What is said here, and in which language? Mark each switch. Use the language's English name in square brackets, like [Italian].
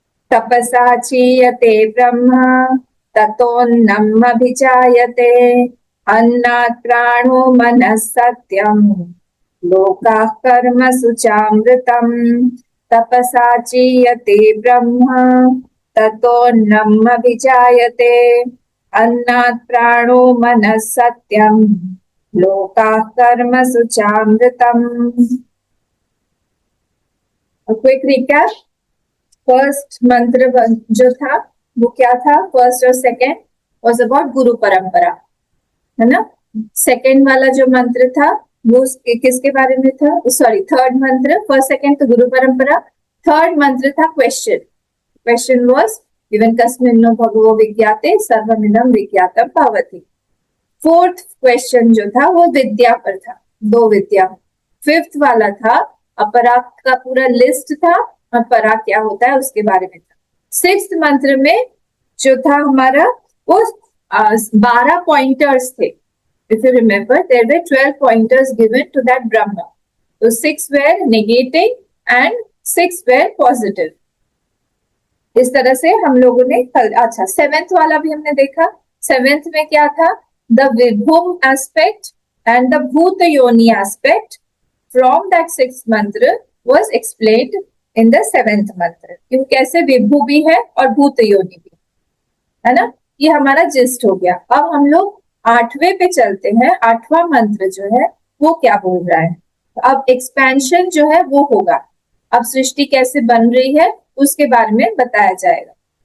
[Sanskrit] तपसा चीयते ब्रह्मा ततोऽन्नम् अभिजायते अन्नात् प्राणो मनः सत्यम् लोकाः कर्मसु चामृतम्। तपसा चीयते ब्रह्मा ततोऽन्नम् अभिजायते अन्नात् प्राणो मनः सत्यम् लोकाः कर्मसु चामृतम्। [English] Quick recap. [Hindi] फर्स्ट मंत्र जो था वो क्या था? फर्स्ट और सेकंड वाज अबाउट गुरु परंपरा, है ना। सेकंड वाला जो मंत्र था वो किसके बारे में था? सॉरी, थर्ड मंत्र। फर्स्ट सेकंड तो गुरु परंपरा, थर्ड मंत्र था क्वेश्चन। [English] question was given [Sanskrit] कस्मिन्नो भगवो विज्ञाते सर्वमिदं विज्ञातम् भवति। [Hindi] फोर्थ क्वेश्चन जो था वो विद्या पर था, दो विद्या। फिफ्थ वाला था अपरा का पूरा लिस्ट था और परा क्या होता है उसके बारे में था। सिक्स्थ मंत्र में जो था हमारा वो 12 पॉइंटर्स थे। [English] If you remember, there were 12 pointers given to that Brahma. So 6 were negating and 6 were positive. [Hindi] इस तरह से हम लोगों ने अच्छा 7th वाला भी हमने देखा। 7th में क्या था? [English] The Vibhum aspect and the Bhuta Yoni aspect from that 6th mantra was explained in the 7th mantra। [Hindi] क्यों कैसे विभू भी है और भूत योनि भी है ना। ये हमारा जिस्ट हो गया। अब हम लोग 8वें पे चलते हैं। 8वां मंत्र जो है वो क्या बोल रहा है? अब एक्सपेंशन जो है वो होगा। अब सृष्टि कैसे बन रही है उसके बारे में बताया जाएगा।